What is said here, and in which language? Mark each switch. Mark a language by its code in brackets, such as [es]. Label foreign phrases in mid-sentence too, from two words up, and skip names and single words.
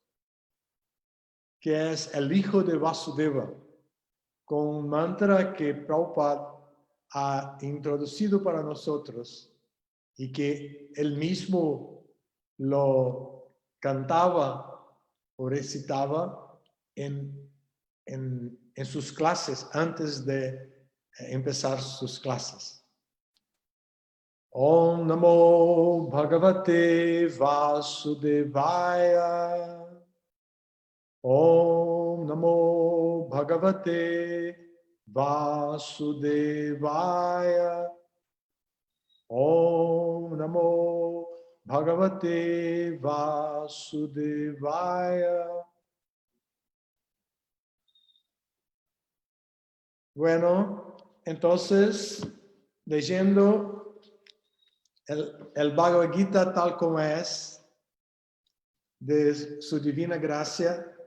[es] que es el hijo de Vasudeva, con un mantra que Prabhupada ha introducido para nosotros y que él mismo lo cantaba o recitaba en sus clases antes de empezar sus clases. [sa] ॐ नमो भगवते वासुदेवाय. ॐ नमो भगवते वासुदेवाय. ॐ नमो भगवते वासुदेवाय. [es] Bueno, entonces, leyendo el Bhagavad Gita tal como es, de su divina gracia,